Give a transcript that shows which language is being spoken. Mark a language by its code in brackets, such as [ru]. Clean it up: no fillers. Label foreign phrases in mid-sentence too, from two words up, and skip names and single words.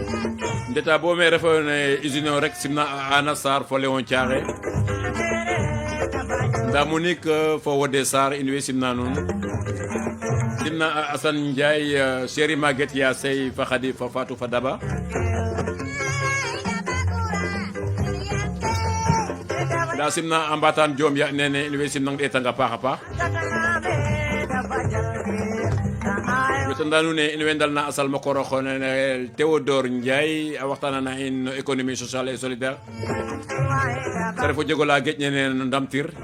[srr] ndeta bo me refone usine rek simna Ana Sarr fo Léon Thiaré nda Monique fo wode Sarr in way simna nuun simna Assane Ndiaye Chéri Maguette Ya Sey fa Khady fa Fatou fa Daba nda simna a Mbatane Diom ya nene in way simnang ɗetanga paax a paax wetanda nuun ne in way ndalna a salma koor oxene Théodore Ndiaye a waxtanana in no [fr] économie sociale et solidaire [srr] te ref o jegola geƴ nene no ndamtir